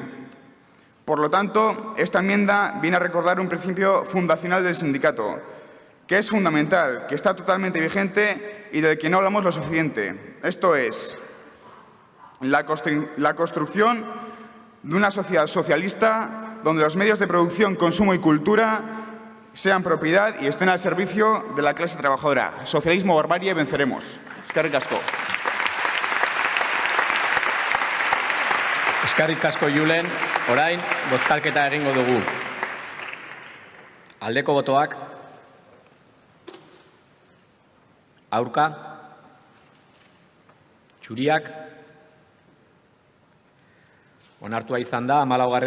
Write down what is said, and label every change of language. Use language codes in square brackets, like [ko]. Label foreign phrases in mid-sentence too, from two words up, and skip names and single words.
[es] Por lo tanto, esta enmienda viene a recordar un principio fundacional del sindicato, que es fundamental, que está totalmente vigente y del que no hablamos lo suficiente. Esto es la construcción de una sociedad socialista donde los medios de producción, consumo y cultura sean propiedad y estén al servicio de la clase trabajadora. Socialismo, barbarie, venceremos. [eu] Eskerrik asko. Eskerrik asko Julen, orain bozkalketa egingo dugu. Aldeko botoak, aurka, txuriak, onartua izan da 14.